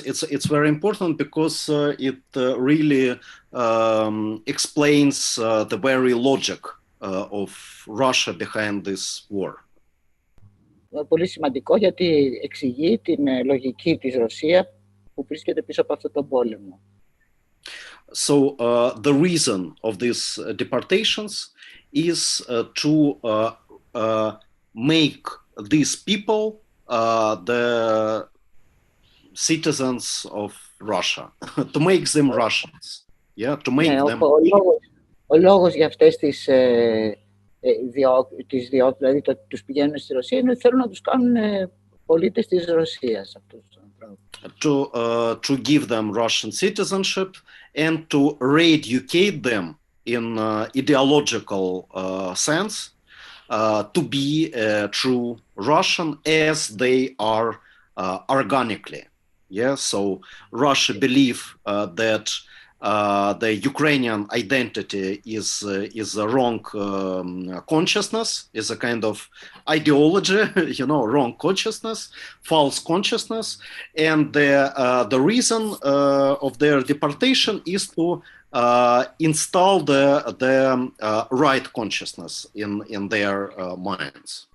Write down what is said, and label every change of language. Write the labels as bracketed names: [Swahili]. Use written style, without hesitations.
[English] It's very important because it really explains the very logic of Russia behind this war. [Greek] Πολύ σημαντικό, γιατί εξηγεί την λογική της Ρωσία που βρίσκεται πίσω από αυτόν τον πόλεμο. [English] So the reason of these deportations is to make these people the citizens of Russia, to make them Russians, to make them. [Greek] Ο λόγος για αυτές τις διώξεις, δηλαδή τους πηγαίνουν στη Ρωσία, είναι ότι θέλουν να τους κάνουν πολίτες της Ρωσίας αυτούς τους ανθρώπους. [English] To give them Russian citizenship and to re-educate them in ideological sense to be true Russian as they are organically. So Russia believe that the Ukrainian identity is a wrong consciousness, is a kind of ideology, wrong consciousness, false consciousness, and the reason of their deportation is to install the right consciousness in their minds.